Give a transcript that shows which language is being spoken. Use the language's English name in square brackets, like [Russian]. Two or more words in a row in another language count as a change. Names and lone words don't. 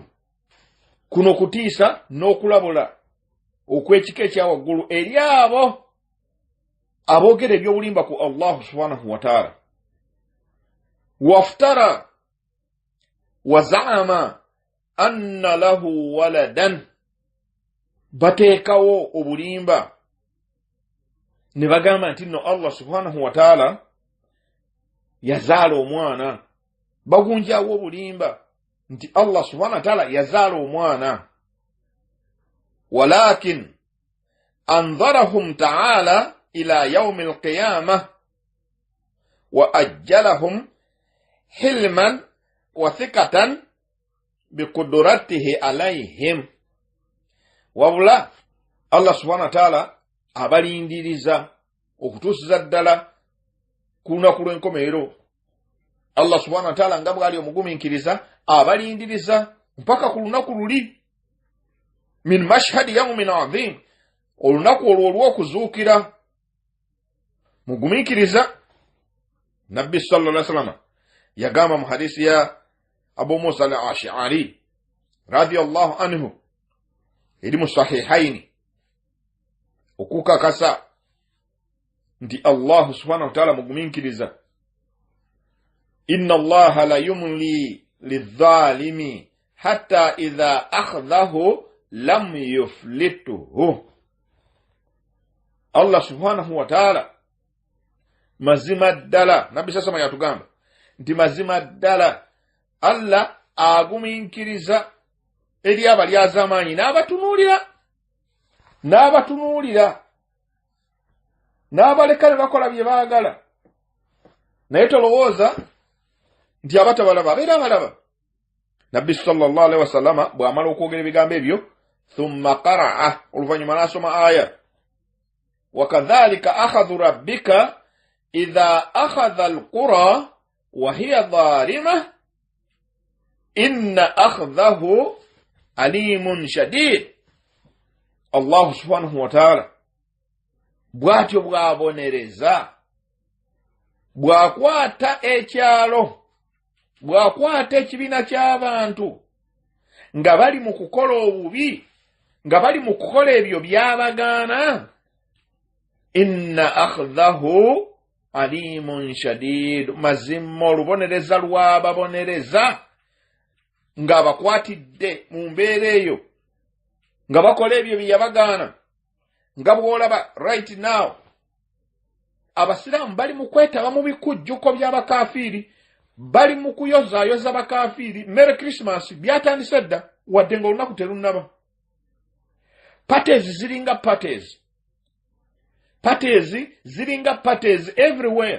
[Ganda] Kuno kutiisa n'okulabula okwekika ekyawaggulu eri abo aboogera ebyobulimba ku [Arabic] الله سبحانه وتعالى. وافترى وزعم أن له ولدا. [Ganda] Bateekawo obulimba ne bagamba nti nno [Arabic] الله سبحانه وتعالى [Ganda] yazaala omwana. Bagunjaawo obulimba nti [Arabic] الله سبحانه وتعالى [Ganda] yazaala omwana. [Arabic] ولكن أنظرهم تعالى إلى يوم القيامة وأجلهم حلما وثقة بقدرته عليهم. [Ganda] Wabula [Arabic] الله سبحانه وتعالى [Ganda] abalindiriza okutuusiza ddala ku lunaku lw'enkomerero. [Arabic] الله سبحانه وتعالى [Ganda] nga bw'ali omugumiikiriza abalindiriza mpaka ku lunaku luli. [Arabic] من مشهد يوم عظيم, [Ganda] olunaku olwo olw'okuzuukira. Mugumiikiriza Nabbi [Arabic] صلى الله عليه وسلم [Ganda] yagamba mu hadisi ya Abu Musa al-Ash'ari [Arabic] رضي الله عنه [Ganda] eri mu sahihaini okukakasa nti [Arabic] الله سبحانه وتعالى [Ganda] mugumiikiriza. [Arabic] إن الله ليملي للظالم حتى إذا أخذه لم يفلته. الله سبحانه وتعالى [Ganda] mazima ddala Nabbi sasama yatugamba nti mazima ddala Allah agumiikiriza eri abali azamaanyi n'abatunuulira n'abaleka ne bakola bye baagala. Naye tolowooza nti abatabalaba abeera abalaba. Nabbi [Arabic] صلى الله عليه وسلم [Ganda] bw'amala okwogera ebigambo ebyo [Arabic] ثم قرأ, [Ganda] oluvannyuma n'asoma aya [Arabic] وكذلك أخذ ربك إذا أخذ القرى وهي ظالمة إن أخذه أليم شديد. الله سبحانه وتعالى [Ganda] bw'atyo bw'abonereza bw'akwata ekyalo, bw'akwata ekibiina ky'abantu nga bali mu kukola obubi, nga bali mu kukola ebyo byabagaana. [Arabic] إن أخذه أليم شديد, [Ganda] mazimma olubonereza lwababonereza nga bakwatidde mu mbeera eyo nga bakola ebyo byabagaana. Nga bw'olaba [English] right now [Ganda] abasiraamu bali mu kwetaba mu bikujjuko by'abakafiiri, bali mu kuyozaayoza bakafiiri. [English] Merry Christmas [Ganda] byatandise dda wadde nga olunaku terunnaba. [English] Parties ziringa parties everywhere.